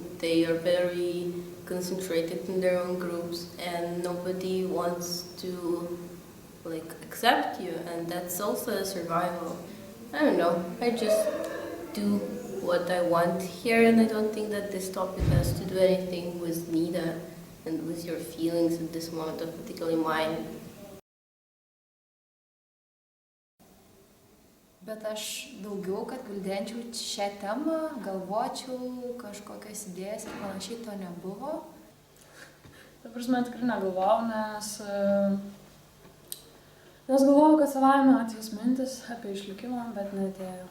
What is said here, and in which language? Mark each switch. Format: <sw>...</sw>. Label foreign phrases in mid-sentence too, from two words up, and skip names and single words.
<en>They are very concentrated in their own groups and nobody wants to like accept you, and that's also a survival. I don't know. I just do what I want here, and I don't think that this topic has to do anything with Nida and with your feelings at this moment, of particularly mine.</en> <lt>Bet aš daugiau, kad gvildenčiau šią temą, galvočiau kažkokias idėjas ir panašiai, to nebuvo. Ta prasme, tikrai negalvojau, nes galvojau, kad savaime ateis mintis apie išlikimą, bet neatėjo.</lt>